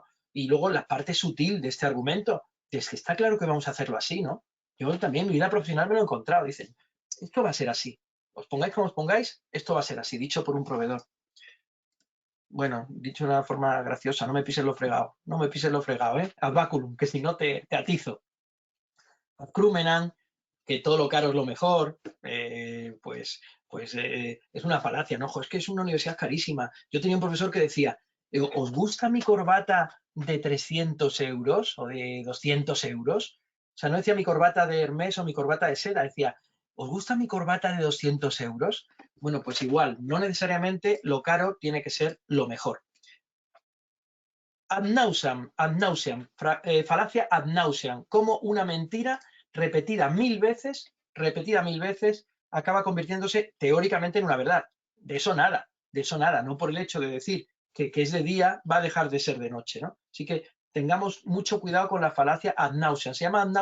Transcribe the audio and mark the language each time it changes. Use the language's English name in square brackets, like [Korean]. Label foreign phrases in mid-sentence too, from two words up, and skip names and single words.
[Spanish] Y luego la parte sutil de este argumento, es que está claro que vamos a hacerlo así, ¿no? Yo también en mi vida profesional me lo he encontrado, dicen, esto va a ser así. Os pongáis como os pongáis, esto va a ser así, dicho por un proveedor. Bueno, dicho de una forma graciosa, no me pises lo fregado, no me pises lo fregado, ¿eh? [Latin] Ad baculum, [Spanish] que si no te atizo. [Latin] Ad crumenam, [Spanish] que todo lo caro es lo mejor, pues es una falacia, ¿no? Ojo, es que es una universidad carísima. Yo tenía un profesor que decía, ¿os gusta mi corbata de 300 euros o de 200 euros? O sea, no decía mi corbata de Hermès o mi corbata de seda, decía, ¿os gusta mi corbata de 200 euros? Bueno, pues igual, no necesariamente lo caro tiene que ser lo mejor. [Latin] Ad nauseam, falacia ad nauseam, [Spanish] como una mentira repetida mil veces, acaba convirtiéndose teóricamente en una verdad. De eso nada, no por el hecho de decir que es de día va a dejar de ser de noche, ¿no? Así que tengamos mucho cuidado con la falacia [Latin] ad nauseam.